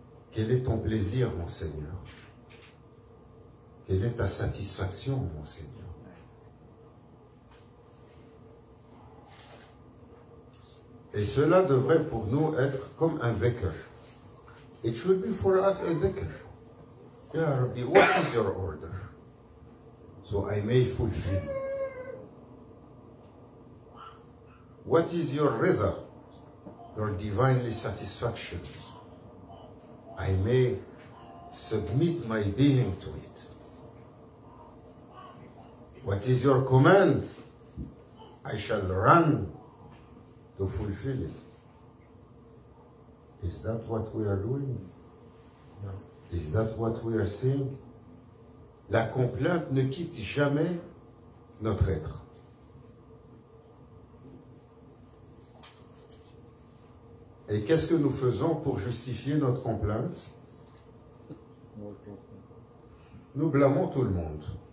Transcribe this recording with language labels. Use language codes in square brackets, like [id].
[fr] Quel est ton plaisir, mon Seigneur? Quelle est ta satisfaction, mon Seigneur? Et cela devrait pour nous être comme un dhikr. [en] It should be for us a dhikr. Ya Rabbi, what is your order? So I may fulfill. What is your rida? Your divinely satisfaction. I may submit my being to it. What is your command? I shall run to fulfill it. Is that what we are doing? No. Is that what we are saying? [fr] La complainte ne quitte jamais notre être. Et qu'est-ce que nous faisons pour justifier notre complainte? Nous blâmons tout le monde.